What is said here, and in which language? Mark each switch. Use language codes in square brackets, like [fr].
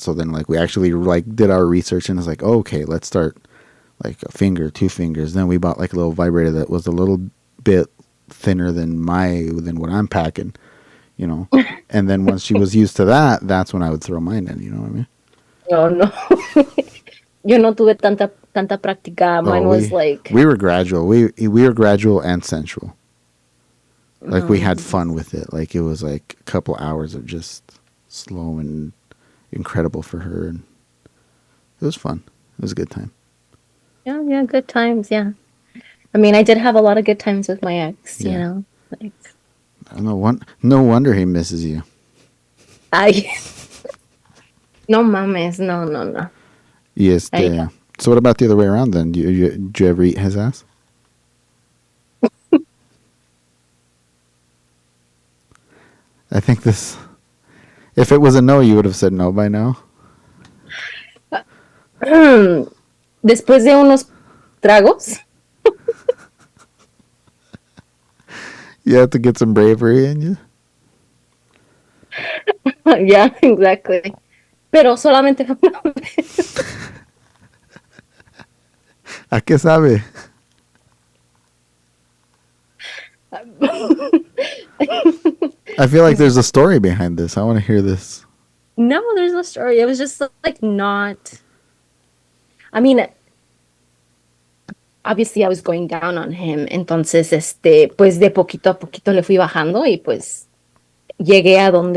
[en] So then, like, we actually like did our research and it's like, oh, okay, let's start like a finger, 2 fingers. Then we bought like a little vibrator that was a little bit thinner than what I'm packing, And then once she was used to that, that's when I would throw mine in. You know what I mean? [es] No, no. Yo no tuve tanta práctica. [en] Mine was like, we were gradual. We were gradual and sensual. Like we had fun with it. Like it was like a couple hours of just slow and incredible for her, and it was fun. It was a good time. yeah, good times. Yeah. I mean, I did have a lot of good times with my ex, Yeah. like, No wonder he misses you. [es] I, no mames, no, no, no. [en] Yes. So what about the other way around then? Did you ever eat his ass? I think this. If it was a no, you would have said no by now. [es] Después de unos tragos, [en] You have to get some bravery in you. yeah, exactly. [es] Pero solamente fue una vez. ¿A qué sabe? [en] I feel like there's a story behind this. I want to hear this. No, there's no story. It was just like not. I mean, obviously I was going down on him. [es] Entonces, pues de poquito a poquito le fui bajando y pues llegué a